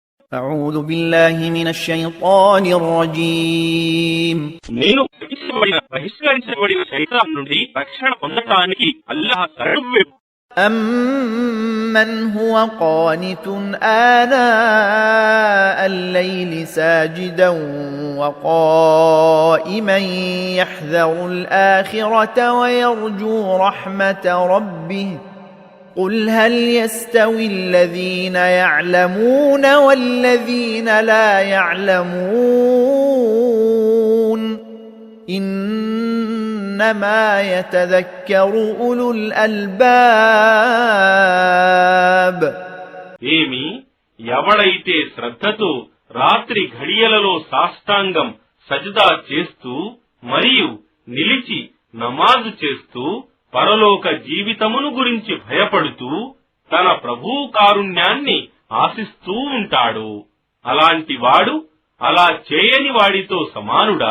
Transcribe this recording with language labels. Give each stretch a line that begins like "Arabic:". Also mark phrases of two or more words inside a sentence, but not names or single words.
Arabic: أعوذ بالله من الشيطان الرجيم
Telugu: నేను బహిష్కరించబడిన శైతాన్ నుండి రక్షణ పొందటానికి అల్లాహ్ శరణు.
Arabic: أَمَّنْ هُوَ قَانِتٌ آنَاءَ اللَّيْلِ سَاجِدًا وَقَائِمًا يَحْذَرُ الْآخِرَةَ وَيَرْجُو رَحْمَةَ رَبِّهِ قُلْ هَلْ يَسْتَوِي الَّذِينَ يَعْلَمُونَ وَالَّذِينَ لَا يَعْلَمُونَ إِنَّمَا يَتَذَكَّرُ أُولُو الْأَلْبَابِ.
Telugu: ఏమి ఎవడైతే శ్రద్ధతో రాత్రి ఘడియలలో సాష్టాంగం సజదా చేస్తూ మరియు నిలిచి నమాజు చేస్తూ పరలోక జీవితమును గురించి భయపడుతూ తన ప్రభువు కారుణ్యాన్ని ఆశిస్తూ ఉంటాడు, అలాంటి వాడు అలా చేయని వాడితో సమానుడా?